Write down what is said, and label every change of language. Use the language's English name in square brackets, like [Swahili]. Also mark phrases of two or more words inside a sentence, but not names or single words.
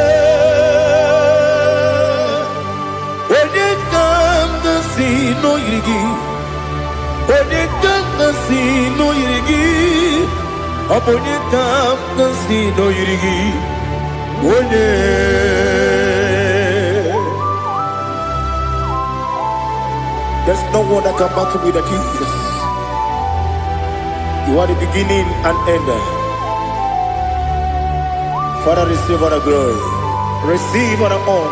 [Igbo] ka m gosi n'oyiri gị onye ka m gosi n'oyiri gị ọ bụ onye ka m gosi n'oyiri gị onye [English] there's no one that can battle with the Jesus. You are the beginning and end. Father, receive all the glory, receive all the honor.